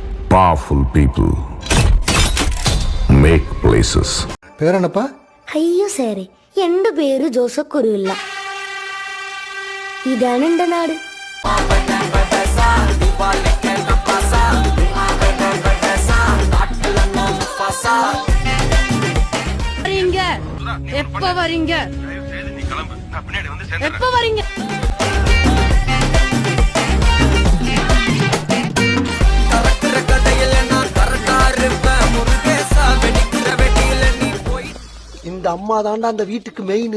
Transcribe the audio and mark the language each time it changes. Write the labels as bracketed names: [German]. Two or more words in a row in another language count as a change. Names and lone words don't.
[English] Powerful people make places. [Malayalam] പേരെന്നപ്പാ? അയ്യോ സാറേ, എന്റെ പേര് ജോസഫ് കുരുവില്ല. ഇതാണ് എന്റെ നാട്. [Tamil] எப்ப வரீங்க? எப்ப வரீங்க? இந்த அம்மா தாண்டா அந்த வீட்டுக்கு மெயின்.